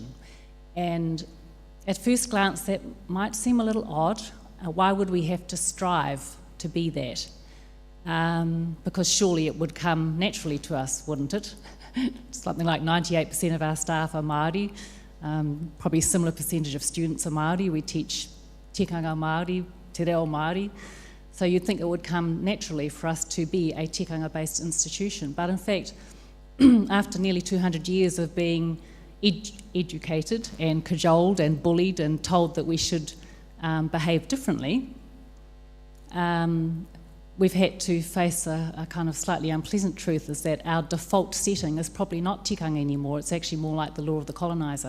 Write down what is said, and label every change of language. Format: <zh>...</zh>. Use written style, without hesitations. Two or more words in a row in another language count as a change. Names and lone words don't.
<en>And at first glance, that might seem a little odd. Why would we have to strive to be that? Because surely it would come naturally to us, wouldn't it? Something like 98% of our staff are Māori. Probably a similar percentage of students are Māori. We teach</en> <mi>tikanga Māori, te reo Māori.</mi> <en>So you'd think it would come naturally for us to be a tikanga-based institution. But in fact, after nearly 200 years of being educated and cajoled and bullied and told that we should behave differently, we've had to face a kind of slightly unpleasant truth, is that our default setting is probably not tikanga anymore, it's actually more like the law of the coloniser.</en>